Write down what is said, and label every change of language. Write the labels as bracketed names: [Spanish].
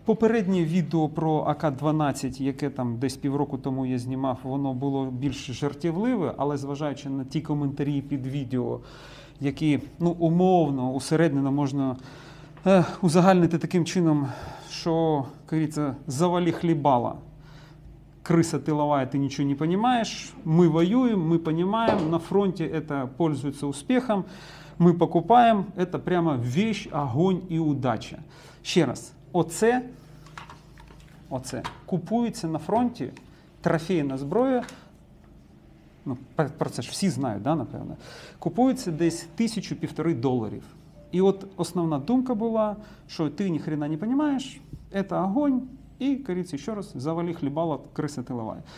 [Ukrainian] Попереднє відео про АК-12, яке там десь півроку тому я знімав, воно було більш жартівливе, але зважаючи на ті коментарі під відео, які умовно, усереднено можна узагальнити таким чином, що, кажется, завали хлібала. [Russian] Крыса тыловая, ты ничего не понимаешь, мы воюем, мы понимаем, на фронте это пользуется успехом, мы покупаем, это прямо вещь, огонь [Ukrainian] і удача. Ще раз, оце купується на фронті, трофейна зброя, про це ж всі знають, да, напевно, купується десь $1000–1500. І от основна думка була, що ти ні хрена не розумієш, це огонь, і, кажеться, ще раз, завали хлібала, криса тилова.